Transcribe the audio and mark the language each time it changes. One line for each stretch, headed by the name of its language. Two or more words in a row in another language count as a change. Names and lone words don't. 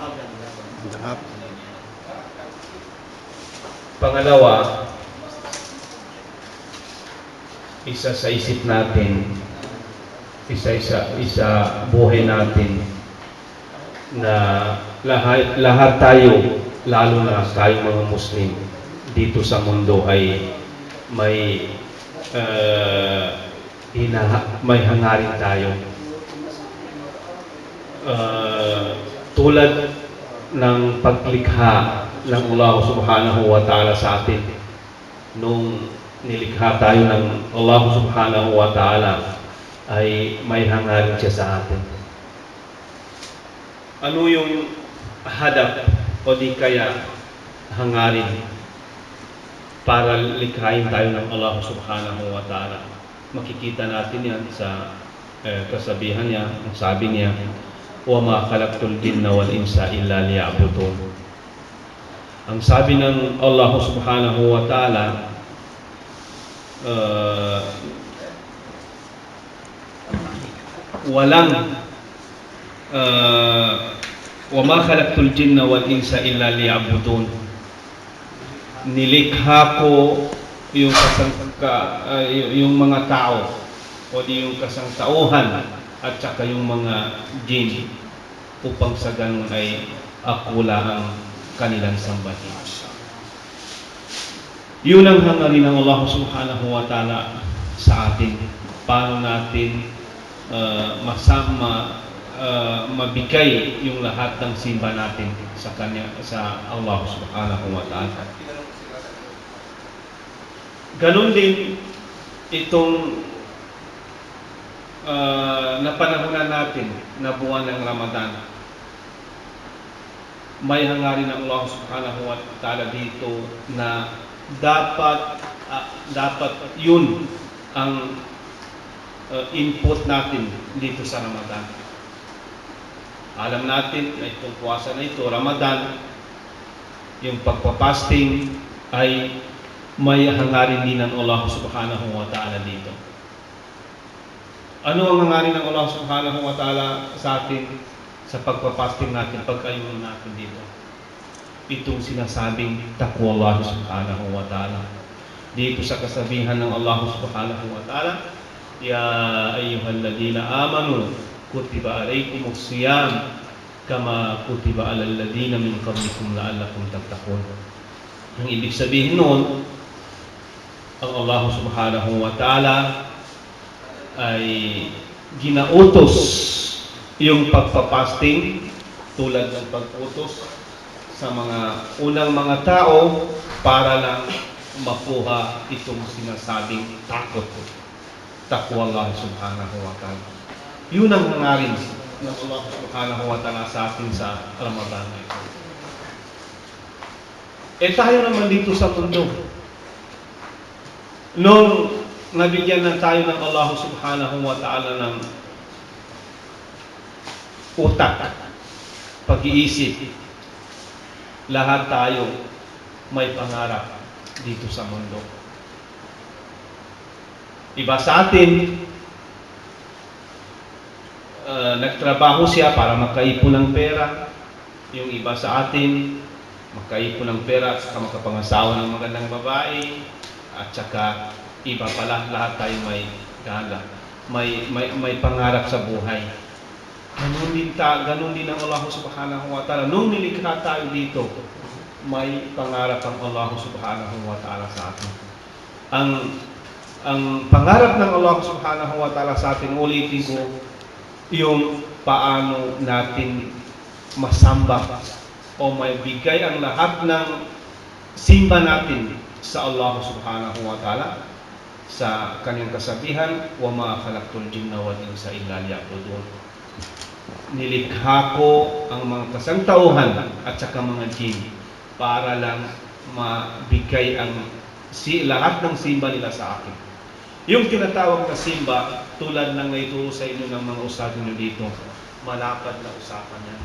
Filipino: Pangalawa, isa sa isip natin, isa buhay natin na lahat tayo, lalo na tayo mga Muslim dito sa mundo ay may hangarin tayo. Tulad ng paglikha ng Allah
Arabic: سبحانه وتعالى
Filipino: sa atin, nung nilikha tayo ng Allah
Arabic: سبحانه وتعالى,
Filipino: ay may hangarin siya sa atin. Ano yung hadap o di kaya hangarin para likhain tayo ng Allah
Arabic: سبحانه وتعالى?
Filipino: Makikita natin yan sa kasabihan niya, ang sabi niya,
Arabic: وَمَا خَلَقْتُ الْجِنَّ وَالْإِنسَ إِلَّا لِيَعْبُدُونِ.
Filipino: Ang sabi ng Allah
Arabic: سبحانه وتعالى, وَمَا خَلَقْتُ الْجِنَّ وَالْإِنسَ إِلَّا لِيَعْبُدُونِ.
Filipino: Nilikha ko yung mga tao o yung kasangtauhan at saka yung mga jinn upang sa ganun ay ako lang ang kanilang sambahin. Yun ang hangarin ng Allah
Arabic: سبحانه وتعالى
Filipino: sa atin. Paano natin mabigay yung lahat ng simba natin sa kanya, sa Allah
Arabic: سبحانه وتعالى.
Filipino: Ganun din itong napanahunan natin na buwan ng Ramadan. May hangarin ng Allah
Arabic: سبحانه وتعالى
Filipino: dito na dapat yun ang input natin dito sa Ramadan. Alam natin na itong puwasa na ito, Ramadan, yung pagpapasting ay may hangarin din ng Allah
Arabic: سبحانه وتعالى
Filipino: dito. Ano ang hangarin ng Allah
Arabic: سبحانه وتعالى
Filipino: sa atin sa pagpapasting natin, pagkayunan natin dito? Itong sinasabing takwa Allah
Arabic: سبحانه وتعالى.
Filipino: Dito sa kasabihan ng Allah
Arabic: سبحانه وتعالى, يا أيها الذين آمنوا كتب عليكم الصيام كما كتب على الذين من قبلكم لعلكم تتقون.
Filipino: Ang ibig sabihin noon, ang Allah
Arabic: سبحانه وتعالى
Filipino: ay ginautos yung pagpapasting tulad ng pag-utos sa mga unang mga tao para lang makuha itong sinasabing takwa Allah
Arabic: سبحانه وتعالى.
Filipino: Yun ang hangarin ng Allah
Arabic: سبحانه وتعالى
Filipino: sa atin sa Ramadan na ito. Tayo naman dito sa mundo, nung nabigyan na tayo ng Allah
Arabic: سبحانه وتعالى
Filipino: ng utak, pag-iisip, lahat tayo may pangarap dito sa mundo. Iba sa atin, nagtrabaho siya para makaipon ng pera. Yung iba sa atin, makaipon ng pera at saka makapangasawa ng magandang babae. At saka iba pala, lahat tayo may gala, may pangarap sa buhay. Ganun din ang Allah
Arabic: سبحانه وتعالى.
Filipino: Nung nilikha tayo dito, may pangarap ang Allah
Arabic: سبحانه وتعالى
Filipino: sa atin. Ang pangarap ng Allah
Arabic: سبحانه وتعالى
Filipino: sa atin, ulitin ko, yung paano natin masamba o may bigay ang lahat ng simba natin sa Allah
Arabic: سبحانه وتعالى
Filipino: sa kanyang kasabihan,
Arabic: وما خلقت الجن والإنس إلا ليعبدون.
Filipino: Nilikha ko ang mga kasangtauhan at saka mga jin para lang mabigay ang lahat ng simba nila sa akin. Yung tinatawag na simba, tulad ng naituro sa inyo ng mga ustad nyo dito, malapad na usapan yan.